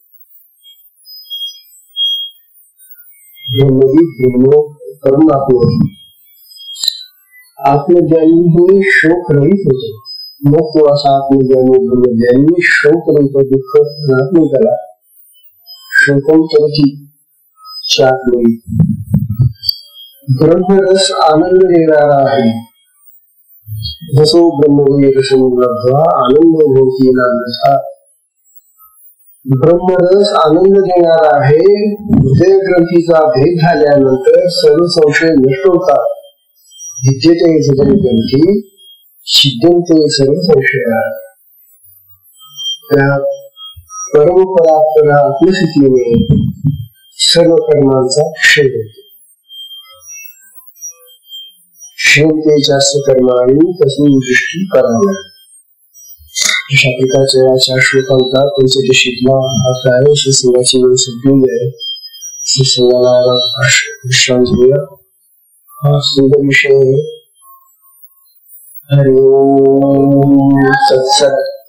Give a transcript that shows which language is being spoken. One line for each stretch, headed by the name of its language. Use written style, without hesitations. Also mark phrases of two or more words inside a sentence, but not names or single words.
Marathi: ब्रह्म परम आत्मज्ञानी हे शोक रहित होतो. मग तो असा आत्मज्ञानी ब्रह्मज्ञानी शोक रहित दुःख राहत नाही त्याला. शोकम तरची ब्रह्मरस आनंद देणारा आहे.
Sanskrit: जसो ब्रह्मविद रसम लब्ध्वा आनंद भवति नान्यथा.
Marathi: ब्रह्मरस आनंद देणारा आहे. हृदय ग्रंथीचा भेद झाल्यानंतर सर्व संशय नष्ट होतात.
Sanskrit: भिद्यते हृदय ग्रंथी छिद्यन्ते सर्व संशय.
Marathi: त्या परमपरात्परा आत्मस्थितीने सर्व कर्मांचा क्षय होतो.
Sanskrit: क्षीणते चास्य कर्माणि तस्मिन् दृष्टी परावरे.
Marathi: अशा प्रकारच्या या श्लोकांचा पंचदशीतला अर्थ आहे. श्रीसंगाची वेळ संपलेली आहे. श्रीसंगाला विश्रांत घेऊया. हा सुंदर विषय आहे.
Sanskrit: हरि ओम तत्सत.